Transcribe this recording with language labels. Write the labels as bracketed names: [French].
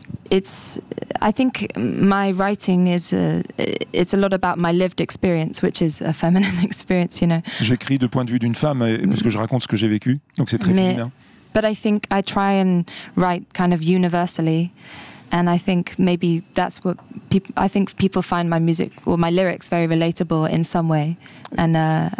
[English] I think my writing is—it's a lot about my lived experience, which is a feminine experience, you know. [French] J'écris de point de vue d'une femme, parce que je raconte ce que j'ai vécu, donc c'est très féminin. [English] But I think I try and write kind of universally, and I think maybe that's what people—I think people find my music or my lyrics very relatable in some way, and